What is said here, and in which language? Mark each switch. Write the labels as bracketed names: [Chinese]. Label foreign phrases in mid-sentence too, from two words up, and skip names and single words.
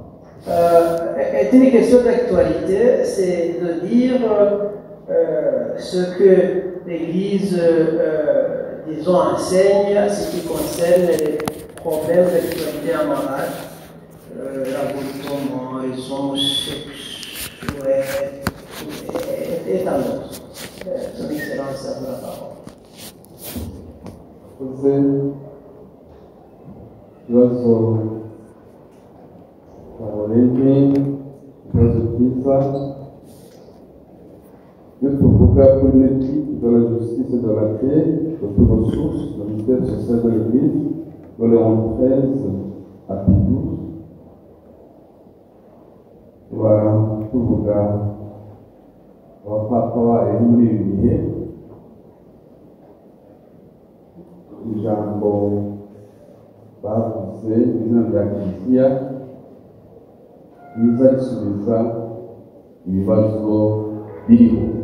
[French] Est une question d'actualité, c'est de dire ce que l'Église, disons, enseigne, ce qui concerne les problèmes d'actualité amorale, l'avortement, les homosexuels, et tant d'autres. Son Excellence a la parole. [Kinyarwanda] Ibibazo barebe ibibazo byiza iyo tuvuga kuri [French] l'éthique de la justice et de la paix de ressources le ministère social de l'Église de Léon XIII à Pie XII [Kinyarwanda] tuba tuvuga abapapa bari muri ibi bihe ijambo bavuze izina rya Kiliziya riza risubiza ibibazo biriho.